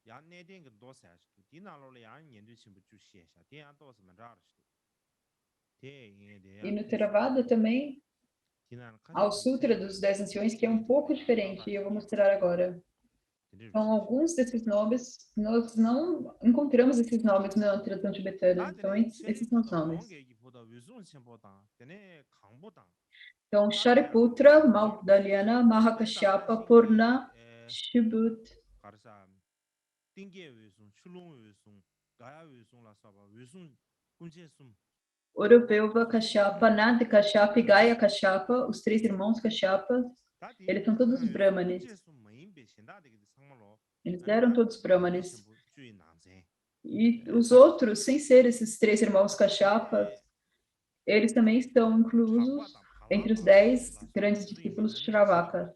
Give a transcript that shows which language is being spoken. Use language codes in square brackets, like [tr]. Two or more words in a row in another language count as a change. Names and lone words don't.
[pt] E no Theravada também, há o Sutra dos 10 Anciões, que é um pouco diferente, e eu vou mostrar agora. Então, alguns desses nomes, nós não encontramos esses nomes na tradução tibetana. Então, esses são os nomes. Então, Shariputra, Maudgalyana, Mahakashyapa, Purna, Shubut, Urupeuva Kashyapa, Nandi Kashyapa e Gaya Kashyapa, os 3 irmãos Kashyapa, eles são todos brahmanes. Eles eram todos brahmanes. E os outros, sem ser esses 3 irmãos Kashyapa, eles também estão inclusos entre os 10 grandes discípulos de Shravaka.